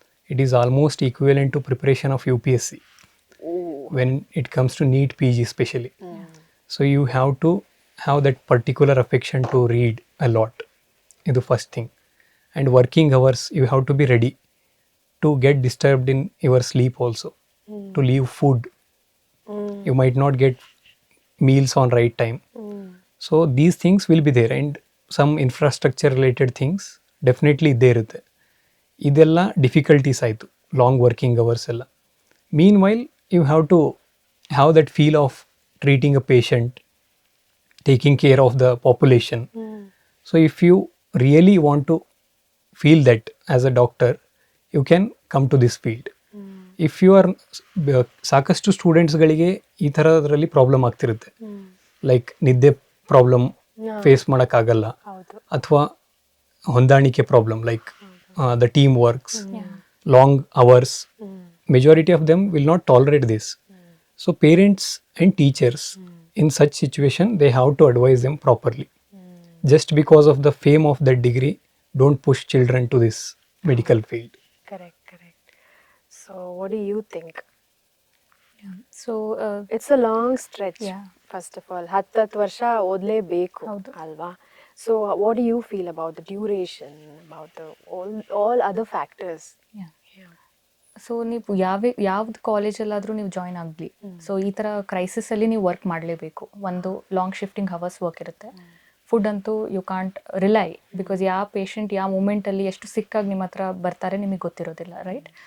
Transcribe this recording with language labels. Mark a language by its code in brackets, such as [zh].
[en] It is almost equivalent to preparation of UPSC when it comes to NEET PG specially. So you have to have that particular affection to read a lot. ಇದು first thing. And working hours you have to be ready to get disturbed in your sleep also, to leave food. You might not get meals on right time. So these things will be there, and some infrastructure related things definitely [kn] ಇದ್ದೇ ಇರುತ್ತೆ. ಇದೆಲ್ಲ difficulties ಆಯಿತು, [en] Long working hours ಎಲ್ಲ. Meanwhile you have to have that feel of treating a patient, taking care of the population. So if you really want to feel that as a doctor, you can come to this field. If you are [kn] ಸಾಕಷ್ಟು ಸ್ಟೂಡೆಂಟ್ಸ್ಗಳಿಗೆ ಈ ಥರದ್ರಲ್ಲಿ problem ಆಗ್ತಿರುತ್ತೆ, like ನಿದ್ದೆ problem face ಮಾಡೋಕ್ಕಾಗಲ್ಲ, ಅಥವಾ ಹೊಂದಾಣಿಕೆ problem [en] Like the team works, long hours. Majority of them will not tolerate this. So parents and teachers in such situation, they have to advise them properly. Just because of the fame of that degree, don't push children to this medical field. Correct. So what do you think? So It's a long stretch. Yeah. First of all, [kn] 10 ವರ್ಷ ಓದಲೇಬೇಕು ಅಲ್ವಾ? [en] So what do you feel about the duration, about the all other factors? [kn] So ನೀವು ಯಾವ್ದು ಕಾಲೇಜಲ್ಲಾದರೂ ನೀವು join ಆಗಲಿ, so ಈ ಥರ ಕ್ರೈಸಿಸಲ್ಲಿ ನೀವು work ಮಾಡಲೇಬೇಕು. ಒಂದು ಲಾಂಗ್ ಶಿಫ್ಟಿಂಗ್ ಹವರ್ಸ್ ವರ್ಕ್ ಇರುತ್ತೆ. ಫುಡ್ ಅಂತೂ [en] you can't rely, [kn] ಬಿಕಾಸ್ ಯಾವ ಪೇಷಂಟ್ ಯಾವ ಮೂಮೆಂಟಲ್ಲಿ ಎಷ್ಟು ಸಿಕ್ಕಾಗಿ ನಿಮ್ಮ ಹತ್ರ ಬರ್ತಾರೆ ನಿಮಗೆ ಗೊತ್ತಿರೋದಿಲ್ಲ, ರೈಟ್?